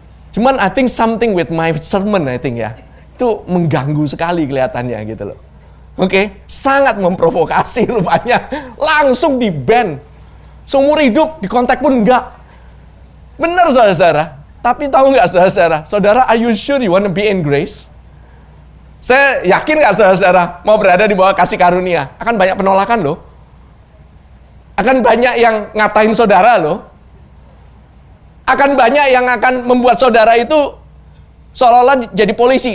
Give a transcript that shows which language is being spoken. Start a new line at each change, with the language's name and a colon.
Indonesian: Cuman
English: I think something with my sermon I think
Indonesian: ya. Itu mengganggu sekali kelihatannya gitu loh. Oke, sangat memprovokasi rupanya. Langsung di-ban. Seumur hidup, di kontak pun enggak. Benar saudara-saudara. Tapi tahu nggak saudara-saudara? Saudara,
English: are you sure you want to be in grace?
Indonesian: Saya yakin nggak saudara-saudara mau berada di bawah kasih karunia? Akan banyak penolakan loh. Akan banyak yang ngatain saudara loh. Akan banyak yang akan membuat saudara itu seolah-olah jadi polisi.